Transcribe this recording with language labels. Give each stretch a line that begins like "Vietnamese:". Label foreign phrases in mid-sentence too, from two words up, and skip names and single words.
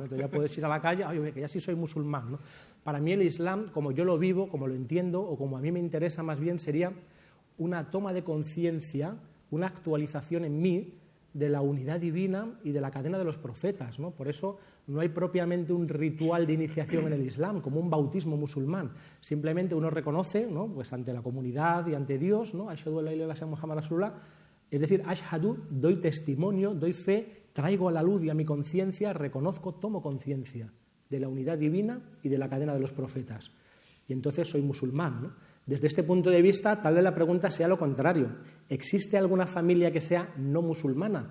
Spanish: Entonces ya puedes ir a la calle, oye, que ya sí soy musulmán, ¿no? Para mí el Islam, como yo lo vivo, como lo entiendo, o como a mí me interesa más bien, sería una toma de conciencia, una actualización en mí de la unidad divina y de la cadena de los profetas, ¿no? Por eso no hay propiamente un ritual de iniciación en el Islam, como un bautismo musulmán. Simplemente uno reconoce, ¿no? Pues ante la comunidad y ante Dios, ¿no?
Arabic: أشهد أن لا إله إلا الله محمد رسول الله.
Spanish: Es decir, ashhadu, doy testimonio, doy fe, traigo a la luz y a mi conciencia, reconozco, tomo conciencia de la unidad divina y de la cadena de los profetas. Y entonces soy musulmán, ¿no? Desde este punto de vista, tal vez la pregunta sea lo contrario. ¿Existe alguna familia que sea no musulmana?